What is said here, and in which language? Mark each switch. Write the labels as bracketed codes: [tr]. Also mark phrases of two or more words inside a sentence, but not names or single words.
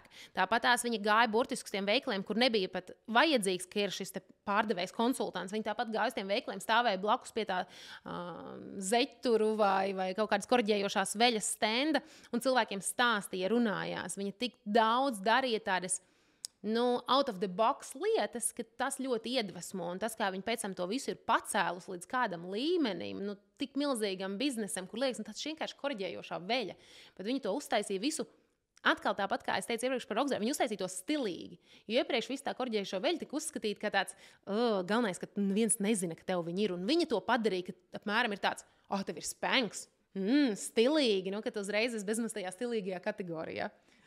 [lv] Tāpat viņa gāja burtiski uz tiem veikaliem, kur nebija pat vajadzīgs, ka ir šis pārdevējs konsultants. Viņi tāpat gāja uz tiem veikaliem, stāvēja blakus pie tā zeķturu vai kaut kādas korģējošās veļas stenda, un cilvēkiem stāstīja, runājās. Viņa tik daudz darīja tādas [en] out of the box [lv] lietas, ka tas ļoti iedvesmo, un tas, kā viņi pēc tam to visu ir pacēlus līdz kādam līmenim, tik milzīgam biznesam, kur liekas, tas vienkārši korģējošā veļa, bet viņi to uztaisīja visu atkal tāpat, kā es teicu iepriekš par Rockzēru, viņi uztaisīja to stilīgi, jo iepriekš visu tā korģējošo veļu tika uzskatīta, ka tāds, galvenais, ka neviens nezina, ka tev viņi ir, un viņi to padarīja, ka apmēram ir tāds, tev ir Spanx, stilīgi, ka tu uzreiz esi bezmaz tajā stilīgajā kategorijā.